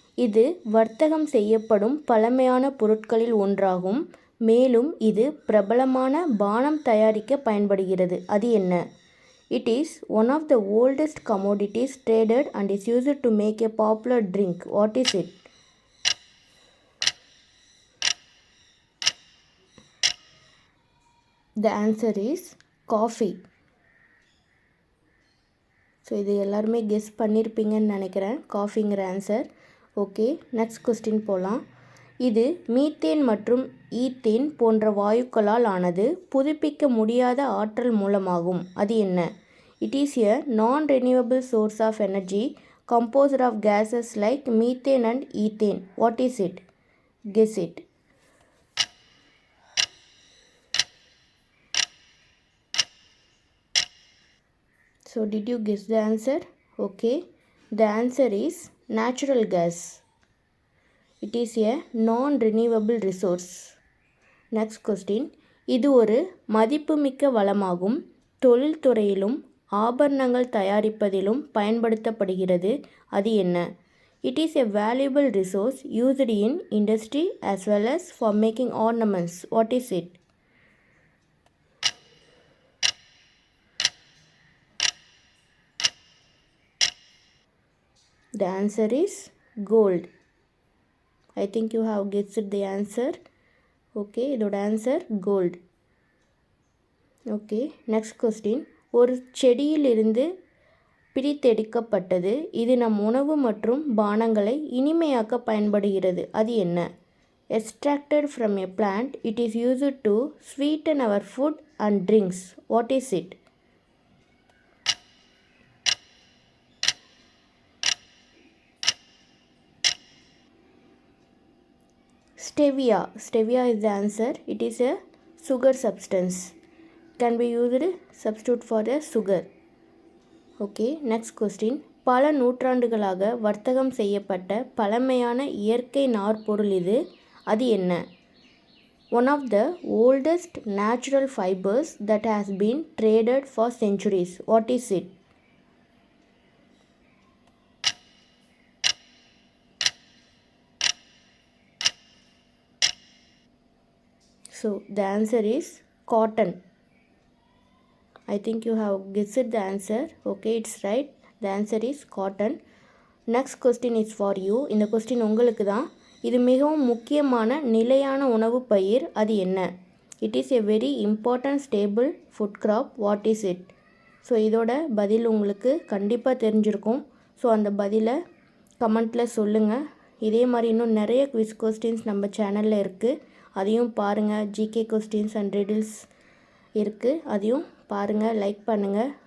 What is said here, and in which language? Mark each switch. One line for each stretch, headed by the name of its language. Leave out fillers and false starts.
Tamil: இது வர்த்தகம் செய்யப்படும் பழமையான பொருட்களில் ஒன்றாகும். மேலும் இது பிரபலமான பானம் தயாரிக்க பயன்படுகிறது. அது என்ன?
English: It is one of the oldest commodities traded and is used to make a popular drink. What is it? The answer is coffee.
Tamil: So இது எல்லாருமே கெஸ் பண்ணியிருப்பீங்கன்னு நினைக்கிறேன். காஃபிங்கிற ஆன்சர். ஓகே, நெக்ஸ்ட் கொஸ்டின் போகலாம். இது மீத்தேன் மற்றும் ஈத்தேன் போன்ற வாயுக்களால் ஆனது. புதுப்பிக்க முடியாத ஆற்றல் மூலமாகும். அது என்ன?
English: It is a non renewable source of energy composed of gases like methane and ethane. What is it? Guess it. So did you guess the answer? Okay, the answer is natural gas. It is a non-renewable resource. Next question.
Tamil: இது ஒரு மதிப்புமிக்க வளமாகும். தொழில்துறையிலும் ஆபரணங்கள் தயாரிப்பதிலும் பயன்படுத்தப்படுகிறது. அது என்ன?
English: It is a valuable resource used in industry as well as for making ornaments. What is it? The answer is gold. I think you have guessed the answer.
Tamil: Okay, இதோட answer gold. Okay, next question. ஒரு செடியிலிருந்து பிரித்தெடுக்கப்பட்டது. இது நம் உணவு மற்றும் பானங்களை இனிமையாக்க பயன்படுகிறது. அது என்ன?
English: Extracted from a plant, it is used to sweeten our food and drinks. What is it? Stevia. Stevia is the answer. It is a sugar substance. Can be used substitute for a sugar. Okay, next question.
Tamil: பல நூற்றாண்டுகளாக வர்த்தகம் செய்யப்பட்ட பழமையான இயற்கை நார்ப்பொருள் இது. அது என்ன?
English: One of the oldest natural fibers that has been traded for centuries. What is it? So the answer is cotton. I think you have guessed the answer. Okay, it's right. The answer is cotton. Next question is for you.
Tamil: இந்த question உங்களுக்கு தான். இது மிகவும் முக்கியமான நிலையான உணவு பயிர். அது என்ன?
English: It is a very important stable food crop. What is it?
Tamil: So இதோட பதில் உங்களுக்கு கண்டிப்பாக தெரிஞ்சிருக்கும். ஸோ அந்த பதிலை கமெண்ட்டில் சொல்லுங்கள். இதே மாதிரி இன்னும் நிறைய குவிஸ் கொஸ்டின்ஸ் நம்ம சேனலில் இருக்குது. அதையும் பாருங்கள். ஜிகே கொஸ்டின்ஸ் அண்ட் ரிடில்ஸ் இருக்குது. அதையும் பாருங்கள், லைக் பண்ணுங்கள்.